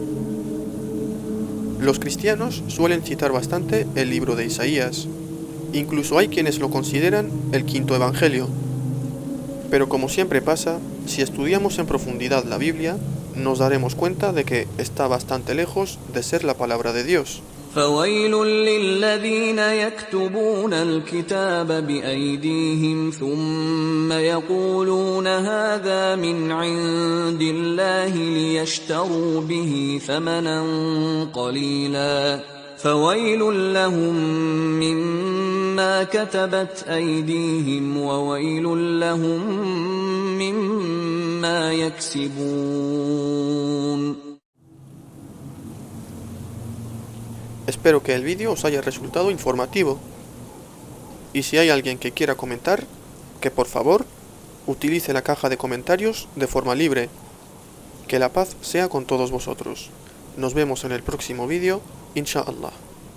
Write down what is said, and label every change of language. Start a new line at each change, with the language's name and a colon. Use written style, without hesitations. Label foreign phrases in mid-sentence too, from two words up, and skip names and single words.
Spanish: Los cristianos suelen citar bastante el libro de Isaías, incluso hay quienes lo consideran el quinto evangelio. Pero como siempre pasa, si estudiamos en profundidad la Biblia, nos daremos cuenta de que está bastante lejos de ser la palabra de Dios.
Arabic: فويل للذين يكتبون الكتاب بأيديهم ثم يقولون هذا من عند الله ليشتروا به ثمنا قليلا فويل لهم مما كتبت أيديهم وويل لهم مما يكسبون.
Spanish: Espero que el vídeo os haya resultado informativo. Y si hay alguien que quiera comentar, que por favor utilice la caja de comentarios de forma libre. Que la paz sea con todos vosotros. Nos vemos en el próximo vídeo, inshallah.